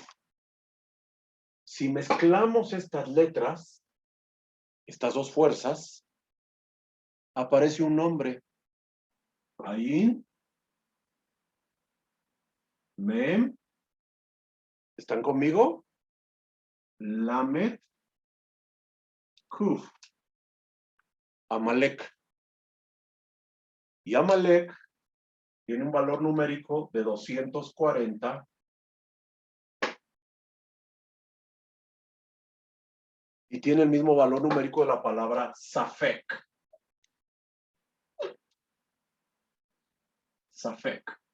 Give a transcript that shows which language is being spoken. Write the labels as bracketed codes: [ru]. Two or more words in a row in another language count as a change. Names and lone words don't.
[es] Si mezclamos estas letras, estas dos fuerzas, aparece un nombre. Ayin, Mem, ¿están conmigo? Lamet, Kuf. Amalek. Y Amalek tiene un valor numérico de 240 y tiene el mismo valor numérico de la palabra Safek. Safek.